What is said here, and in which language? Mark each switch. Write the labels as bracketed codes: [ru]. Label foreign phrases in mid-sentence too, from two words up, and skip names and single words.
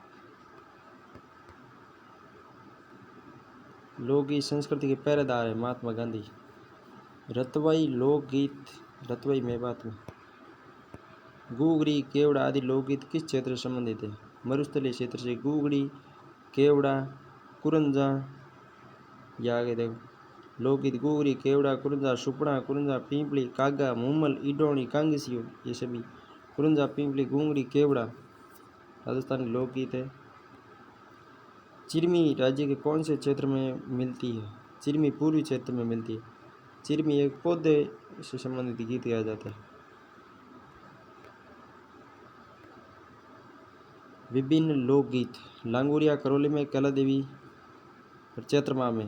[hi] लोकगीत संस्कृति के पहरेदार है महात्मा गांधी। रतवाई लोकगीत रतवाई मेवात में। गुगरी केवड़ा आदि लोकगीत किस क्षेत्र से संबंधित है? मरुस्थलीय क्षेत्र से। गुगड़ी केवड़ा कुरंजा या आगे देखो लोकगीत गुगरी केवड़ा कुरंजा सुपड़ा कुरंजा पिंपली कागा मुमल ईडोणी कांगसियो ये सभी कुरंजा पिंपली गुंगड़ी केवड़ा राजस्थान के लोकगीत है। चिरमी राज्य के कौन से क्षेत्र में मिलती है? चिरमी पूर्वी क्षेत्र में मिलती है। चिरमी एक पौधे से संबंधित गीत गाया जाता है। विभिन्न लोकगीत लांगुरिया करौली में कैला देवी चैत्रमा में।